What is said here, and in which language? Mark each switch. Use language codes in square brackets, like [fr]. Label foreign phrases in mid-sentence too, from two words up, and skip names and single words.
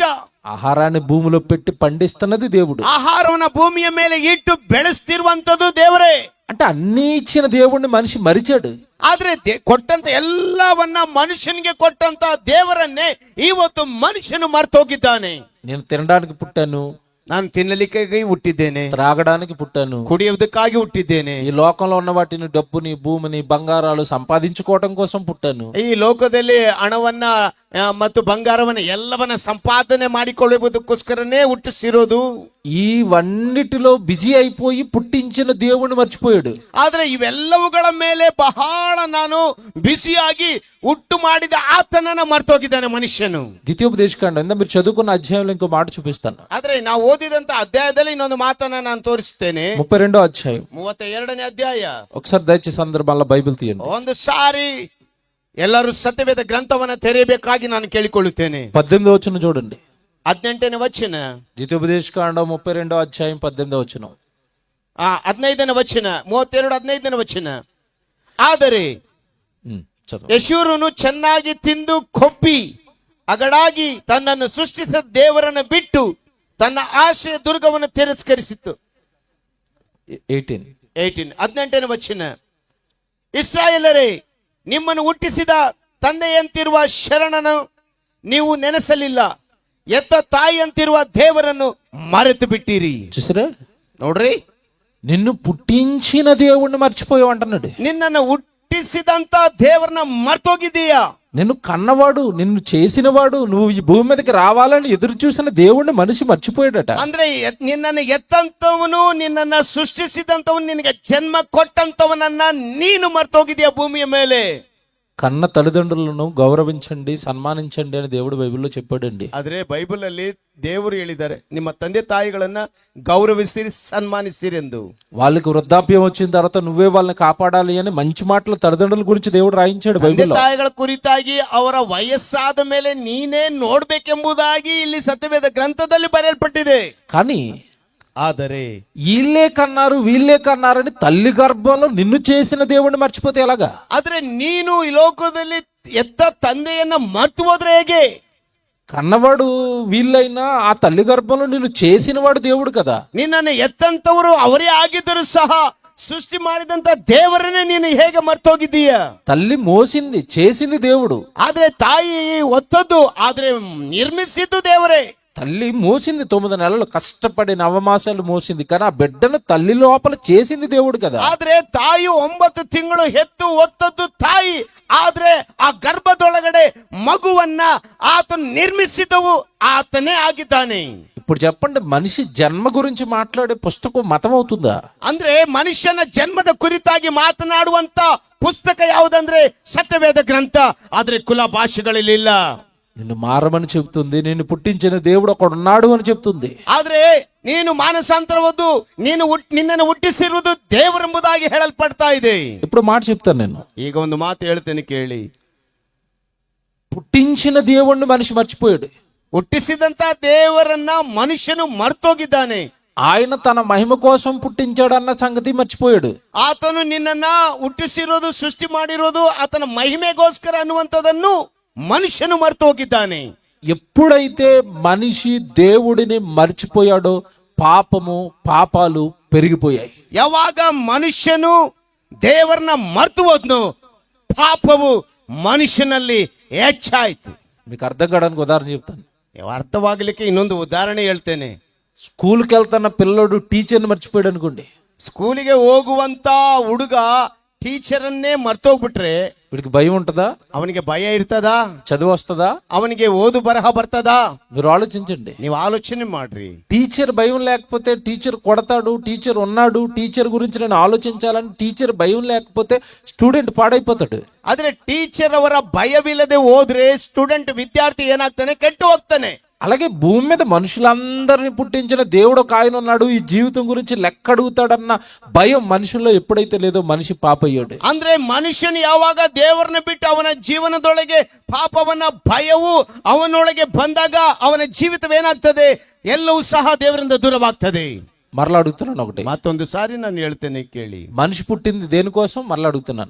[te] ఆహారాన్ని భూమిలో పెట్టి పండిస్తున్నది దేవుడు. [kn] ಆಹಾರವನ್ನ ಭೂಮಿಯ ಮೇಲೆ ಇಟ್ಟು ಬೆಳೆಸ್ತಿರುವಂತದ್ದು ದೇವರೇ. [te] అంటే అన్ని ఇచ్చిన దేవుణ్ణి మనిషి మరిచాడు. [kn] ಆದ್ರೆ ಕೊಟ್ಟಂತ ಎಲ್ಲವನ್ನ ಮನುಷ್ಯನಿಗೆ ಕೊಟ್ಟಂತ ದೇವರನ್ನೇ ಇವತ್ತು ಮನುಷ್ಯನು ಮರ್ತೋಗಿದ್ದಾನೆ. [te] నేను తినడానికి పుట్టాను, [kn] ನಾನು ತಿನ್ನಲಿಕ್ಕಾಗಿ ಹುಟ್ಟಿದ್ದೇನೆ, [te] త్రాగడానికి పుట్టాను, [kn] ಕುಡಿಯುವುದಕ್ಕಾಗಿ ಹುಟ್ಟಿದ್ದೇನೆ, [te] ఈ లోకంలో ఉన్న వాటిని, డబ్బుని, భూమిని, బంగారాలు సంపాదించుకోవడం కోసం పుట్టాను. [kn] ಈ ಲೋಕದಲ್ಲಿ ಹಣವನ್ನ ಮತ್ತು ಬಂಗಾರವನ್ನ ಎಲ್ಲವನ್ನ ಸಂಪಾದನೆ ಮಾಡಿಕೊಳ್ಳುವುದಕ್ಕೋಸ್ಕರನೇ ಹುಟ್ಟಿಸಿರೋದು. [te] ఇవన్నిటిలో బిజీ అయిపోయి పుట్టించిన దేవుణ్ణి మర్చిపోయాడు. [kn] ಆದ್ರೆ ಇವೆಲ್ಲವುಗಳ ಮೇಲೆ ಬಹಳ ನಾನು ಬಿಸಿಯಾಗಿ ಹುಟ್ಟು ಮಾಡಿದ ಆತನನ್ನ ಮರ್ತೋಗಿದ್ದಾನೆ ಮನುಷ್ಯನು. [te] ద్వితీయోపదేశకాండం మీరు చదువుకున్న అధ్యాయంలో ఇంకో మాట చూపిస్తాను. [kn] ಆದ್ರೆ ನಾವು ಓದಿದಂತ ಅಧ್ಯಾಯದಲ್ಲಿ ಇನ್ನೊಂದು ಮಾತನ್ನ ನಾನು ತೋರಿಸ್ತೇನೆ. [te] 32వ అధ్యాయం [kn] 32ನೇ ಅಧ್ಯಾಯ. [te] ఒకసారి దయచేసి అందరూ మళ్ళీ బైబిల్ తీయండి. [kn] ಒಂದು ಸಾರಿ ಎಲ್ಲರೂ ಸತ್ಯವೇದ ಗ್ರಂಥವನ್ನ ತೆರೆಯಬೇಕಾಗಿ ನಾನು ಕೇಳಿಕೊಳ್ಳುತ್ತೇನೆ. [te] 18వ వచనం చూడండి. [kn] 18ನೇ ವಚನ. [te] ద్వితీయోపదేశకాండం 32వ అధ్యాయం 18వ వచనం. [kn] 15ನೇ ವಚನ, 32-15ನೇ ವಚನ. ಆದರೆ [te] చదువు. [kn] ಯಶೂರನು ಚೆನ್ನಾಗಿ ತಿಂದು ಕೊಬ್ಬಿ ಅಗಡಾಗಿ ತನ್ನನ್ನು ಸೃಷ್ಟಿಸಿದ ದೇವರನ್ನು ಬಿಟ್ಟು ತನ್ನ ಆಶೆಯ ದುರ್ಗವನ್ನು ತಿರಸ್ಕರಿಸಿತು. 18ನೇ ವಚನ. ಇಸ್ರಾಯೇಲರೇ, ನಿಮ್ಮನ್ನು ಹುಟ್ಟಿಸಿದ ತಂದೆಯಂತಿರುವ ಶರಣನು ನೀವು ನೆನೆಸಲಿಲ್ಲ, ಎತ್ತ ತಾಯಿಯಂತಿರುವ ದೇವರನ್ನು ಮರೆತು ಬಿಟ್ಟಿರಿ. [te] చూసారా? [kn] ನೋಡ್ರಿ, [te] నిన్ను పుట్టించిన దేవుణ్ణి మర్చిపోయావు అంటున్నాడు. [kn] ನಿನ್ನನ್ನು ಹುಟ್ಟಿಸಿದಂತ ದೇವರನ್ನ ಮರ್ತೋಗಿದ್ದೀಯಾ? [te] నిన్ను కన్నవాడు, నిన్ను చేసినవాడు, నువ్వు ఈ భూమి మీదకి రావాలని ఎదురు చూసిన దేవుణ్ణి మనిషి మర్చిపోయాడట. [kn] ಅಂದ್ರೆ ನಿನ್ನನ್ನು ಎತ್ತಂತವನು, ನಿನ್ನನ್ನ ಸೃಷ್ಟಿಸಿದಂತವನು, ನಿನಗೆ ಜನ್ಮ ಕೊಟ್ಟಂತವನನ್ನ ನೀನು ಮರ್ತೋಗಿದೀಯ ಭೂಮಿಯ ಮೇಲೆ. [te] కన్న తల్లిదండ్రులను గౌరవించండి, సన్మానించండి అని దేవుడు బైబిల్లో చెప్పాడండి. [kn] ಆದ್ರೆ ಬೈಬಲ್ ಅಲ್ಲಿ ದೇವರು ಹೇಳಿದ್ದಾರೆ, ನಿಮ್ಮ ತಂದೆ ತಾಯಿಗಳನ್ನ ಗೌರವಿಸಿರಿ, ಸನ್ಮಾನಿಸಿರಿ ಎಂದು. [te] వాళ్ళకి వృద్ధాప్యం వచ్చిన తర్వాత నువ్వే వాళ్ళని కాపాడాలి అని మంచి మాటలు తల్లిదండ్రుల గురించి దేవుడు రాయించాడు [kn] ತಂದೆ [te] బైబిల్లో. [kn] ತಾಯಿಗಳ ಕುರಿತಾಗಿ ಅವರ ವಯಸ್ಸಾದ ಮೇಲೆ ನೀನೇ ನೋಡ್ಬೇಕೆಂಬುದಾಗಿ ಇಲ್ಲಿ ಸತ್ಯವೇದ ಗ್ರಂಥದಲ್ಲಿ ಬರೆಯಲ್ಪಟ್ಟಿದೆ. [te] కానీ [kn] ಆದರೆ [te] వీళ్ళే కన్నారని తల్లి గర్భంలో నిన్ను చేసిన దేవుడిని మర్చిపోతే ఎలాగా? [kn] ಆದ್ರೆ ನೀನು ಈ ಲೋಕದಲ್ಲಿ ಎತ್ತ ತಂದೆಯನ್ನ ಮರ್ತು ಹೋದ್ರೆ ಹೇಗೆ? [te] కన్నవాడు వీళ్ళైనా ఆ తల్లి గర్భంలో నిన్ను చేసినవాడు దేవుడు కదా. [kn] ನಿನ್ನನ್ನು ಎತ್ತಂತವರು ಅವರೇ ಆಗಿದ್ದರೂ ಸಹ ಸೃಷ್ಟಿ ಮಾಡಿದಂತ ದೇವರನ್ನೇ ನೀನು ಹೇಗೆ ಮರ್ತೋಗಿದ್ದೀಯ? [te] తల్లి మోసింది చేసింది దేవుడు. [kn] ಆದ್ರೆ ತಾಯಿ ಒತ್ತದ್ದು, ಆದ್ರೆ ನಿರ್ಮಿಸಿದ್ದು ದೇವರೇ. [te] తల్లి మోసింది 9 నెలలు కష్టపడి నవమాసాలు మోసింది, కానీ ఆ బిడ్డను తల్లి లోపల చేసింది దేవుడు కదా. [kn] ಆದ್ರೆ ತಾಯಿ 9 ತಿಂಗಳು ಹೆತ್ತು ಒತ್ತದ್ದು ತಾಯಿ, ಆದ್ರೆ ಆ ಗರ್ಭದೊಳಗಡೆ ಮಗುವನ್ನ ಆತನು ನಿರ್ಮಿಸಿದವು ಆತನೇ ಆಗಿದ್ದಾನೆ. [te] ఇప్పుడు చెప్పండి, మనిషి జన్మ గురించి మాట్లాడే పుస్తకం మతం అవుతుందా? [kn] ಅಂದ್ರೆ ಮನುಷ್ಯನ ಜನ್ಮದ ಕುರಿತಾಗಿ ಮಾತನಾಡುವಂತ ಪುಸ್ತಕ ಯಾವುದಂದ್ರೆ ಸತ್ಯವೇದ ಗ್ರಂಥ. ಆದ್ರೆ ಕುಲ ಭಾಷೆಗಳಲ್ಲಿ ಇಲ್ಲ. [te] నిన్ను మారమని చెబుతుంది, నిన్ను పుట్టించిన దేవుడు ఒకడున్నాడు అని చెప్తుంది. [kn] ಆದ್ರೆ ನೀನು ಮಾನಸಾಂತರವದ್ದು, ನಿನ್ನನ್ನು ಹುಟ್ಟಿಸಿರುವುದು ದೇವರೆಂಬುದಾಗಿ ಹೇಳಲ್ಪಡ್ತಾ ಇದೆ. [te] ఇప్పుడు మాట చెప్తాను నేను. [kn] ಈಗ ಒಂದು ಮಾತು ಹೇಳ್ತೇನೆ ಕೇಳಿ. [te] పుట్టించిన దేవుణ్ణి మనిషి మర్చిపోయాడు. [kn] ಹುಟ್ಟಿಸಿದಂತ ದೇವರನ್ನ ಮನುಷ್ಯನು ಮರ್ತೋಗಿದ್ದಾನೆ. [te] ఆయన తన మహిమ కోసం పుట్టించాడన్న సంగతి మర్చిపోయాడు. [kn] ಆತನು ನಿನ್ನನ್ನ ಹುಟ್ಟಿಸಿರೋದು, ಸೃಷ್ಟಿ ಮಾಡಿರೋದು ಆತನ ಮಹಿಮೆಗೋಸ್ಕರ ಅನ್ನುವಂಥದ್ದನ್ನು ಮನುಷ್ಯನು ಮರ್ತು ಹೋಗಿದ್ದಾನೆ. [te] ఎప్పుడైతే మనిషి దేవుడిని మర్చిపోయాడో పాపాలు పెరిగిపోయాయి. [kn] ಯಾವಾಗ ಮನುಷ್ಯನು ದೇವರನ್ನ ಮರ್ತು ಹೋದ್ನು, ಪಾಪವು ಮನುಷ್ಯನಲ್ಲಿ ಹೆಚ್ಚಾಯ್ತು. [te] మీకు అర్థం కావడానికి ఉదాహరణ చెప్తాను. [kn] ಅರ್ಥವಾಗಲಿಕ್ಕೆ ಇನ್ನೊಂದು ಉದಾಹರಣೆ ಹೇಳ್ತೇನೆ. [te] స్కూల్కి వెళ్తున్న పిల్లడు టీచర్ని మర్చిపోయాడు అనుకోండి. [kn] ಸ್ಕೂಲಿಗೆ ಹೋಗುವಂತ ಹುಡುಗ ಟೀಚರನ್ನೇ ಮರ್ತೋಗ್ಬಿಟ್ರೆ [te] వీడికి భయం ఉంటుందా? [kn] ಅವನಿಗೆ ಭಯ ಇರ್ತದಾ? [te] చదువు వస్తుందా? [kn] ಅವನಿಗೆ ಓದು ಬರಹ ಬರ್ತದಾ? [te] మీరు ఆలోచించండి. [kn] ನೀವು ಆಲೋಚನೆ ಮಾಡ್ರಿ. [te] టీచర్ భయం లేకపోతే టీచర్ కొడతాడు, టీచర్ ఉన్నాడు, టీచర్ గురించి నేను ఆలోచించాలని టీచర్ భయం లేకపోతే స్టూడెంట్ పాడైపోతాడు. [kn] ಆದ್ರೆ ಟೀಚರ್ ಅವರ ಭಯವಿಲ್ಲದೆ ಹೋದ್ರೆ ಸ್ಟೂಡೆಂಟ್ ವಿದ್ಯಾರ್ಥಿ ಏನಾಗ್ತಾನೆ? ಕೆಟ್ಟು ಹೋಗ್ತಾನೆ. [te] అలాగే భూమి మీద మనుషులందరినీ పుట్టించిన దేవుడు ఒక ఆయన ఉన్నాడు, ఈ జీవితం గురించి లెక్క అడుగుతాడన్న భయం మనుషుల్లో ఎప్పుడైతే లేదో మనిషి పాప అయ్యాడు. [kn] ಅಂದ್ರೆ ಮನುಷ್ಯನು ಯಾವಾಗ ದೇವರನ್ನ ಬಿಟ್ಟು ಅವನ ಜೀವನದೊಳಗೆ ಪಾಪವನ್ನ ಭಯವು ಅವನೊಳಗೆ ಬಂದಾಗ ಅವನ ಜೀವಿತವೇನಾಗ್ತದೆ? ಎಲ್ಲವೂ ಸಹ ದೇವರಿಂದ ದೂರವಾಗ್ತದೆ. [te] మరలా అడుగుతున్నాను ఒకటి. [kn] ಮತ್ತೊಂದು ಸಾರಿ ನಾನು ಹೇಳ್ತೇನೆ ಕೇಳಿ. [te] మనిషి పుట్టింది దేనికోసం? మరలా అడుగుతున్నాను.